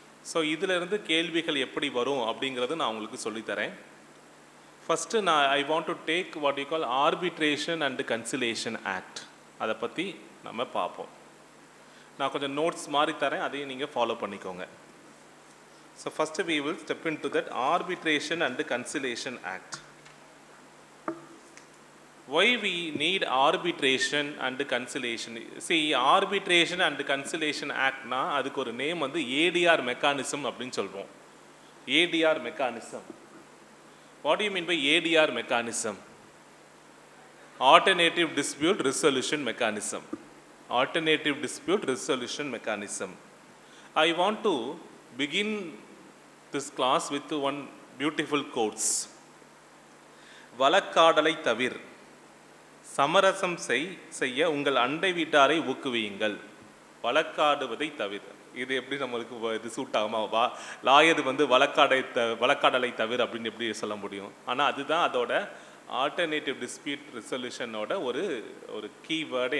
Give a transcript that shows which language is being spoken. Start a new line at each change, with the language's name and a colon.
Tamil: So இதிலிருந்து கேள்விகள் எப்படி வரும் அப்படிங்கிறது நான் உங்களுக்கு சொல்லித்தரேன்.
English: First I want to take what you call arbitration and conciliation act.
Tamil: அதை பற்றி நம்ம பார்ப்போம். நான் கொஞ்சம் நோட்ஸ் மாதிரி தரேன், அதையும் நீங்கள் ஃபாலோ பண்ணிக்கோங்க.
English: So first we will step into that Arbitration and Conciliation Act. Why we need arbitration and conciliation? See, Arbitration and Conciliation Act na
Tamil: அதுக்கு ஒரு நேம் ADR mechanism அப்படின்னு சொல்றோம்.
English: ADR mechanism. What do you mean by ADR mechanism? Alternative Dispute Resolution Mechanism. Alternative Dispute Resolution Mechanism. I want to begin this class with one beautiful quotes.
Tamil: வழக்காடலை தவிர சமரசம் செய்ய உங்கள் அண்டை வீட்டாரை ஊக்குவியுங்கள். வழக்காடுவதை தவிர, இது எப்படி நம்மளுக்கு இது சூட் ஆகுமா? லாயர் வழக்காடலை தவிர அப்படின்னு எப்படி சொல்ல முடியும்? ஆனால் அதுதான் அதோட ஆல்டர்னேட்டிவ் டிஸ்பியூட் ரெசல்யூஷனோட ஒரு கீவேர்டு.